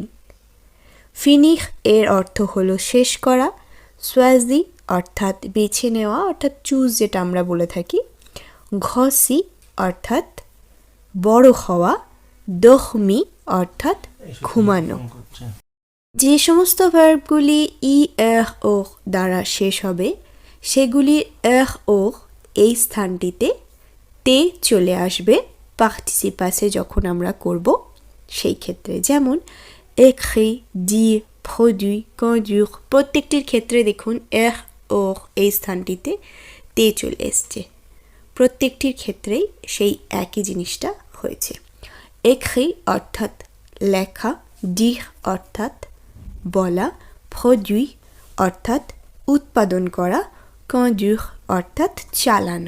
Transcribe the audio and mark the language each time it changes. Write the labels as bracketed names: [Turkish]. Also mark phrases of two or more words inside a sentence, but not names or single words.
[Bangla] ফিনিশ এর অর্থ হলো শেষ করা, সোয়াজি অর্থাৎ বেছে নেওয়া, অর্থাৎ চুজ যেটা আমরা বলে থাকি, ঘসি অর্থাৎ বড় হওয়া, দখমি অর্থাৎ ঘুমানো। যে সমস্ত ভার্বগুলি ও দ্বারা শেষ হবে, সেগুলি ও এই স্থানটিতে তে চলে আসবে পার্টিসিপাসে যখন আমরা করব সেই ক্ষেত্রে। [French] যেমন écrit, dire, produit, conduire, [Bangla] প্রত্যেকটির ক্ষেত্রে দেখুন ও এই স্থানটিতে তে চলে এসছে। প্রত্যেকটির ক্ষেত্রেই সেই একই জিনিসটা হয়েছে। écrit অর্থাৎ লেখা, dire অর্থাৎ বলা, produit অর্থাৎ উৎপাদন করা, conduire অর্থাৎ চালানো।